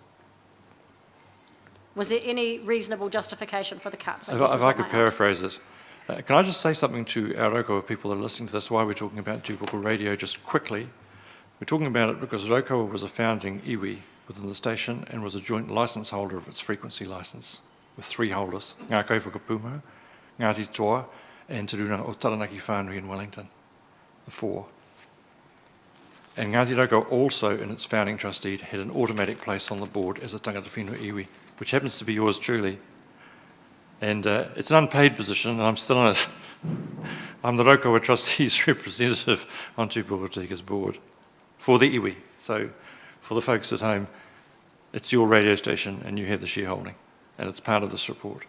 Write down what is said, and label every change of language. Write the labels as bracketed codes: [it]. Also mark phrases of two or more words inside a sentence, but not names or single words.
[en] Was there any reasonable justification for the cuts? If I could paraphrase it. Can I just say something to Raukawa people that are listening to this, why we're talking about Tupoko Radio just quickly? We're talking about it because Raukawa was a founding iwi within the station and was a joint licence holder of its frequency licence with 3 holders, Ngā Kaifakapumo, Ngāti Toa, and Te Rūnanga o Taranaki Whānui in Wellington, the 4. And Ngāti Raukawa also, in its founding trustee, had an automatic place on the board as a [mi] tangata whenua [en] iwi, which happens to be yours truly. And it's an unpaid position, and I'm still on it. I'm the Raukawa Trustees representative on Tupoko Tika's board for the iwi. So for the folks at home, it's your radio station and you have the shareholding, and it's part of this report.